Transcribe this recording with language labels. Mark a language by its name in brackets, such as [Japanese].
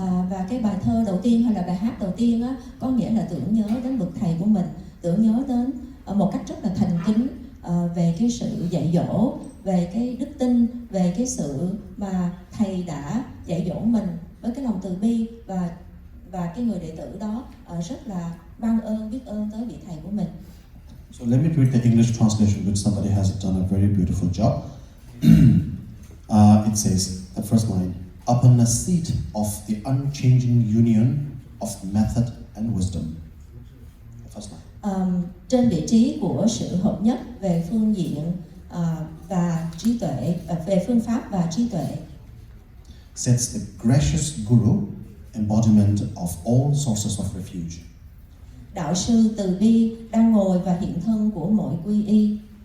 [Vietnamese] Và cái bài thơ đầu tiên hay là bài hát đầu tiên á, có nghĩa là tưởng nhớ đến bậc thầy của mình, tưởng nhớ đến một cách rất là thành kính về cái sự dạy dỗ, về cái đức tin, về cái sự mà thầy đã dạy dỗ mình với cái lòng từ bi, và cái người đệ tử đó rất là ban ơn, biết ơn tới vị thầy của mình. [English] So let me read the English translation, which somebody has done a very beautiful job. It says, the first line, upon a seat of the unchanging union of method and wisdom. The first line. [Vietnamese] Trên vị trí của sự hợp nhất về phương diện và trí tuệ, về phương pháp và trí tuệ. [English] Sets the gracious Guru, embodiment of all sources of refuge. [Vietnamese] Đạo sư từ bi đang ngồi và hiện thân của mọi quy y.